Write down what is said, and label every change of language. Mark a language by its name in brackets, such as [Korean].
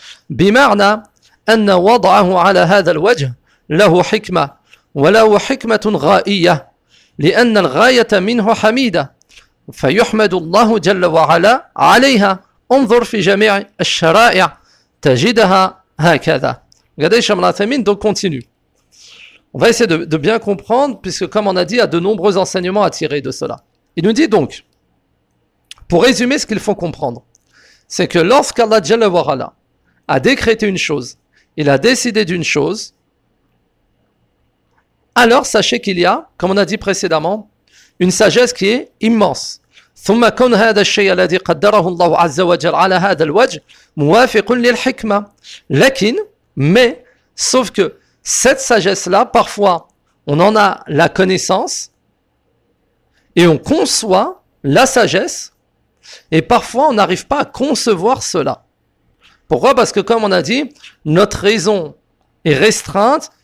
[Arabic] Bima'na anna wad'ahu 'ala hadha al-wajh له حكمة وله حكمة غائية لأن الغاية منه حميدة فيحمد الله جل وعلا عليها انظر في جميع الشرائع تجدها هكذا." [French] Regardez, Cheikh Ibn Uthaymeen donc continue. On va essayer de bien comprendre, puisque comme on a dit, il y a de nombreux enseignements à tirer de cela. Il nous dit donc, pour résumer ce qu'il faut comprendre, c'est que lorsqu'Allah Jalla wa Ala a décrété une chose, il a décidé d'une chose, alors sachez qu'il y a, comme on a dit précédemment, une sagesse qui est immense. [Arabic] ثم كن هذا الشيء الذي قدره الله عز وجل على هذا الوجه موافق للحكمة. لكن, [French] mais, sauf que cette sagesse-là, parfois, on en a la connaissance et on conçoit la sagesse et parfois on n'arrive pas à concevoir cela. Pourquoi? Parce que comme on a dit, notre raison est restreinte.